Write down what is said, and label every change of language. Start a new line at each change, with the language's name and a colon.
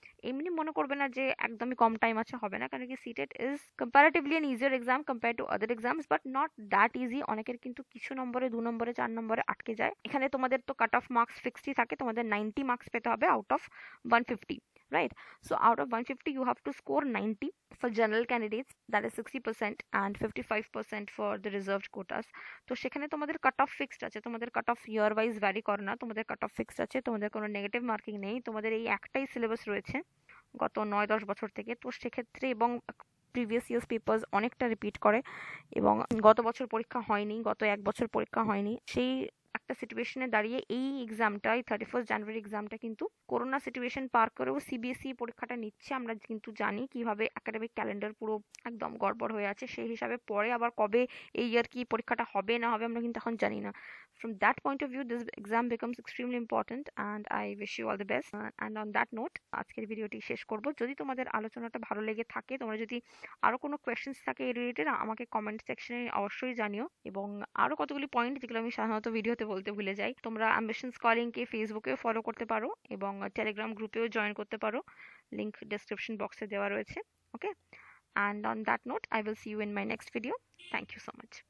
Bangla: এমনি মনে করবে না যে একদমই কম টাইম আছে, হবে না, কারণ কি
English: CTET is comparatively an easier exam compare to other exams, but not that easy.
Bangla: অনেকের কিন্তু কিছু নম্বরে, 2 নম্বরে, 4 নম্বরে আটকে যায়। এখানে তোমাদের তো কাট অফ মার্কস ফিক্সডই থাকে, তোমাদের 90 মার্কস পেতে হবে out of 150, right?
English: So out of 150 you have to score 90 for general candidates, that is 60%, and 55% for the reserved quotas.
Bangla: তো সেখানে তোমাদের কাট অফ ফিক্সড আছে, তোমাদের কাট অফ ইয়ার ওয়াইজ ভ্যারি করে না, তোমাদের কাট অফ ফিক্সড আছে, তোমাদের কোনো নেগেটিভ মার্কিং নেই, তোমাদের এই একটাই সিলেবাস রয়েছে গত 9-10 বছর থেকে। তো সেক্ষেত্রে এবং প্রিভিয়াস ইয়ার্স পেপার্স অনেকটা রিপিট করে, এবং গত বছর পরীক্ষা হয়নি, গত 1 বছর পরীক্ষা হয়নি, সেই একটা সিচুয়েশনে দাঁড়িয়ে এই এক্সামটাই 31 জানুয়ারি এক্সামটা কিন্তু করোনা সিচুয়েশন পার করেও সিবিএসই পরীক্ষাটা নিচ্ছে। আমরা কিন্তু জানি কিভাবে একাডেমিক ক্যালেন্ডার পুরো একদম গড়বড় হয়ে আছে, সেই হিসাবে পরে আবার কবে এই ইয়ার কি পরীক্ষাটা হবে না হবে আমরা কিন্তু এখন জানি না।
English: From that point of view, this exam becomes extremely important, and I wish you all the best. And on that note,
Bangla: আজকের ভিডিওটি শেষ করব। যদি তোমাদের আলোচনাটা ভালো লেগে থাকে, তোমরা যদি আরো কোনো কোয়েশ্চেন্স থাকে এই রিলেটেড, আমাকে কমেন্ট সেকশনে অবশ্যই জানিও। এবং আরো কতগুলি পয়েন্ট যেগুলো আমি সাধারণত ভিডিওতে বলতে ভুলে যাই, তোমরা অ্যাম্বিশন স্কলিং কে ফেসবুকেও ফলো করতে পারো এবং টেলিগ্রাম গ্রুপেও জয়েন করতে পারো, লিংক ডেসক্রিপশন বক্সে দেওয়া রয়েছে। ওকে,
English: and on that note, I will see you in my next video. Thank you so much.